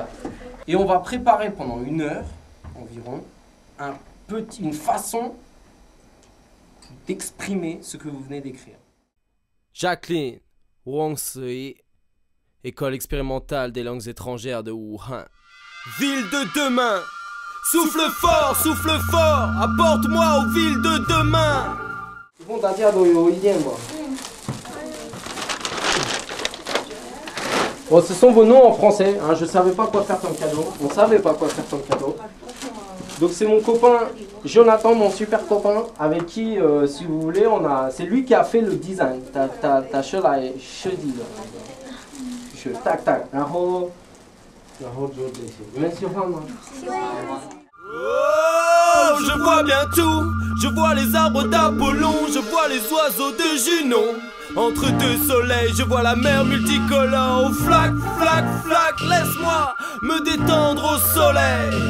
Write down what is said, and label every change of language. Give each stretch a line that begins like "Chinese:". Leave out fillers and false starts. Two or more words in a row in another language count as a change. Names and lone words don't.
French: Et on va préparer pendant 1 heure environ une façon d'exprimer ce que vous venez d'écrire. Jacqueline Wang Sui, École expérimentale des langues étrangères de Wuhan. Ville de demain, souffle fort, apporte-moi aux villes de demain. Bon,
Chinese: 大家都有意见吗？
French: Bon, ce sont vos noms en français, hein, je ne savais pas quoi faire comme cadeau, on ne savait pas quoi faire comme cadeau. Donc c'est mon copain Jonathan, mon super copain, avec qui, si vous voulez, c'est lui qui a fait le design. Ta cheveux là est chedi là. Tac tac,
Chinese: 然后做这些，你们喜欢吗？
French: Oh, je vois bien tout, je vois les arbres d'Apollon, je vois les oiseaux de Junon. Entre 2 soleils, je vois la mer multicolore. Oh, flac, flac, flac, laisse-moi me détendre au soleil.